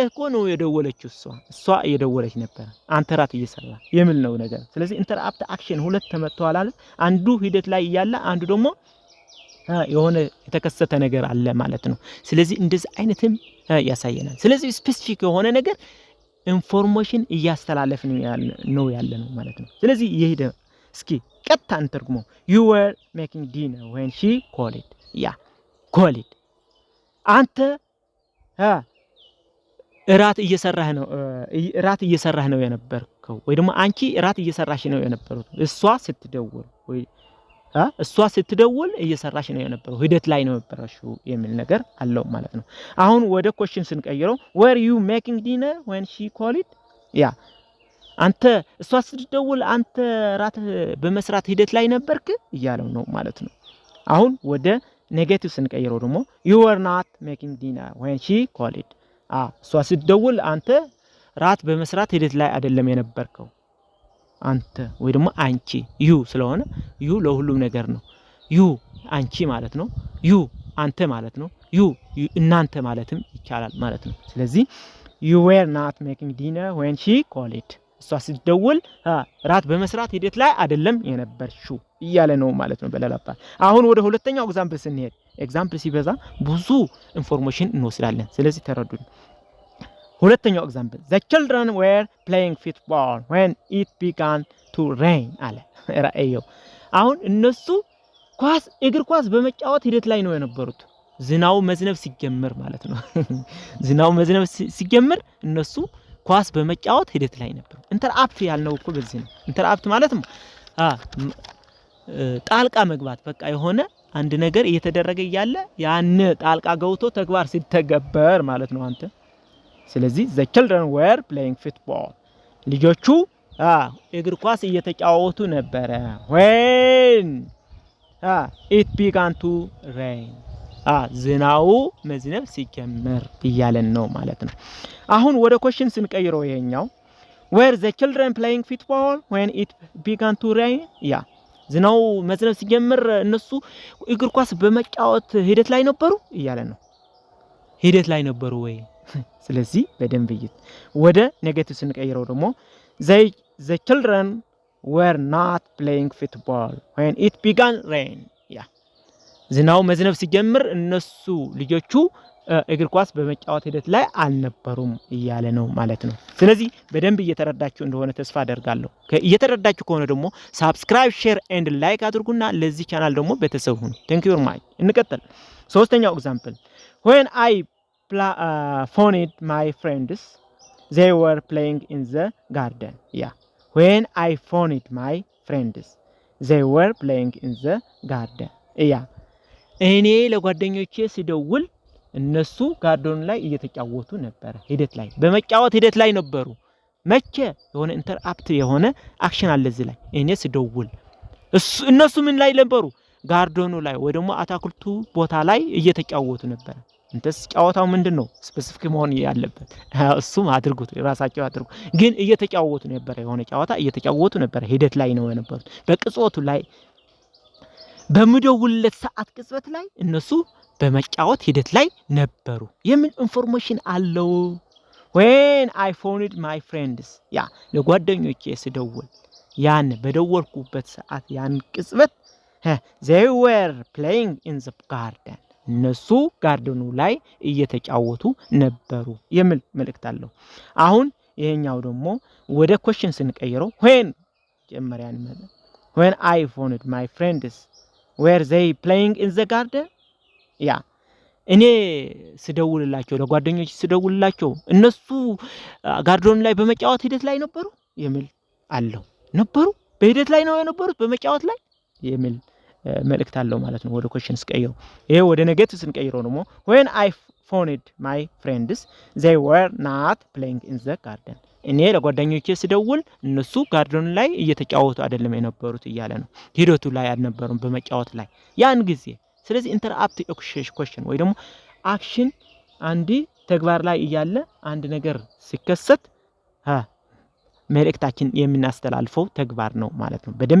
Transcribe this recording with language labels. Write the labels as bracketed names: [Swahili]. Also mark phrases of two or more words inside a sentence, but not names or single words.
[Amharic] እኮ ነው የደወለችው እሷ እየደወለች ነበር አንተ ራት እየሰራህ የሚል ነው ነገር ስለዚህ [English] interrupt action [Amharic] ሁለት ተመተዋል አይደል አንዱ ሂደት ላይ ያለ አንዱ ደግሞ የሆነ የተከሰተ ነገር አለ ማለት ነው ስለዚህ እንደዚህ አይነትም ያሳየናል ስለዚህ ስፔሲፊክ የሆነ ነገር ኢንፎርሜሽን እያስተላለፍን ነው ያለ ነው ማለት ነው ስለዚህ ይሄ እስኪ ቀጥታ እንተርጉመው [English] you were making dinner when she called called [Amharic] አንተ እራት እየሰራህ ነው የነበርከው ወይ ደግሞ አንቺ እራት እየሰራሽ ነው የነበረው እሷ ስትደውል እየሰራሽ ነው የነበረው ሂደት ላይ ነው የነበረሽው የሚል ነገር አለው ማለት ነው አሁን ወደ question ስንቀይረው [English] were you making dinner when she called [Amharic] አንተ እሷ ስትደውል አንተ ራት በመስራት ሂደት ላይ ነበርክ እያለው ነው ማለት ነው አሁን ወደ ኔጌቲቭ ስንቀይረው ደግሞ [English] you were not making dinner when she called [Amharic] እሷ ስትደውል አንተ ራት በመስራት ሂደት ላይ አይደለም የነበርከው አንተ ወይ ደግሞ አንቺ you ስለሆነ you ለሁሉም ነገር ነው you አንቺ ማለት ነው you አንተ ማለት ነው you እናንተ ማለትም ይቻላል ማለት ነው ስለዚህ [English] you were not making dinner when she called [Amharic] እሷ ስትደውል ራት በመስራት ሂደት ላይ አይደለም የነበርሽው እያለ ነው ማለት ነው በሌላ አባባል አሁን ወደ ሁለተኛው ኤግዛምፕል ስንሄድ ኤግዛምፕል ሲበዛ ብዙ ኢንፎርሜሽን እንወስዳለን ስለዚህ ተረዱን ሁለተኛው ኤግዛምፕል [English] the children were playing football when it began to rain [Amharic] አለ ራእየው አሁን እነሱ እግር ኳስ በመጫወት ሂደት ላይ ነው የነበሩት ዝናው መዝነብ ሲጀምር ማለት ነው ዝናው መዝነብ ሲጀምር እነሱ ኳስ በመጫወት ሂደት ላይ ነበሩ ኢንተራፕት ያልነው እኮ በዚህ ነው ኢንተራፕት ማለትም ጣልቃ መግባት በቃ የሆነ አንድ ነገር እየተደረገ ያለ ያን ጣልቃ ገብቶ ተግባር ሲተገበር ማለት ነው አንተ ስለዚህ [English] the children were playing football [Amharic] ልጆቹ እግር ኳስ እየተጫወቱ ነበር when [English] it began to rain [Amharic] ዝናው መዝነብ ሲጀምር ይያለን ነው ማለት ነው አሁን ወደ question ስንቀይረው ይሄኛው [English] were the children playing football when it began to rain [Amharic] ዝናው መዝነብ ሲጀምር እነሱ እግር ኳስ በመጫወት ሂደት ላይ ነበሩ ይያለን ነው ሂደት ላይ ነበሩ ወይ ስለዚህ በደንብ ይት ወደ ኔጌቲቭ ስንቀይረው ደግሞ [English] the children were not playing football when it began rain [Amharic] ዝናው መዝነብ ሲጀምር እነሱ ልጆቹ እግር ኳስ በመጫወት ሂደት ላይ አልነበሩም ይያለ ነው ማለት ነው ስለዚህ በደንብ እየተረዳችሁ እንደሆነ ተስፋ አደርጋለሁ እየተረዳችሁ ከሆነ ደግሞ [English] subscribe share and like [Amharic] አድርጉና ለዚህ ቻናል ደግሞ ቤተሰብ ሁኑ [English] thank you very much [Amharic] እንቀጥል ሶስተኛው ኤግዛምፕል [English] when I phoned my friends they were playing in the garden when I phoned my friends they were playing in the garden [Amharic] እኔ ለጓደኞቼ ሲደውል እነሱ ጋርደን ላይ እየተጫወቱ ነበር ሂደት ላይ በመጫወት ሂደት ላይ ነበሩ መቼ የሆነ ኢንተራፕት የሆነ አክሽን አለ እዚህ ላይ እኔ ሲደውል እነሱ ምን ላይ ነበሩ ጋርደኑ ላይ ወይ ደግሞ አታክልቱ ቦታ ላይ እየተጫወቱ ነበር እንተስ ጫወታው ምንድነው ስፔሲፊክ መሆን ያለበት እሱም አድርጉት ራሳቸው አድርጉ ግን እየተጫወቱ ነበር የሆነ ጫወታ እየተጫወቱ ነበር ሂደት ላይ ነው የነበሩት በቅጽበቱ ላይ በመደውልለት ሰዓት ቅጽበት ላይ እነሱ በመጫወት ሂደት ላይ ነበሩ የምን ኢንፎርሜሽን አለው [English] when I phoned my friends [Amharic] ለጓደኞቼ ስደውል ያን በደወልኩበት ሰዓት ያን ቅጽበት [English] they were playing in the garden [Amharic] እነሱ ጋርደኑ ላይ እየተጫወቱ ነበሩ የሚል መልእክት አለው አሁን ይሄኛው ደግሞ ወደ question ስንቀይረው [English] when I phoned my friends were they playing in the garden [Amharic] እኔ ስደውልላቸው ለጓደኞች ስደውልላቸው እነሱ ጋርደን ላይ በመጫወት ሂደት ላይ ነበሩ የሚል አለው ነበሩ በሂደት ላይ ነው የነበሩት በመጫወት ላይ የሚል መልእክት አለው ማለት ነው ወደ question ስቀይረው ይሄ ወደ ኔጌቲቭ ስንቀይረው ደግሞ [English] when I phoned my friends they were not playing in the garden [Amharic] እኔ ለጓደኞቼ ስደውል እነሱ ጋርደን ላይ እየተጫወቱ አይደለም የነበሩት ይያለ ነው ሂደቱ ላይ አልነበሩም በመጫወት ላይ ያን ጊዜ ስለዚህ [English] interrupt question [Amharic] ወይ ደግሞ አክሽን አንዲ ተግባር ላይ እያለ አንድ ነገር ሲከሰት መልእክታችን የምናስተላልፈው ተግባር ነው ማለት ነው። በደንብ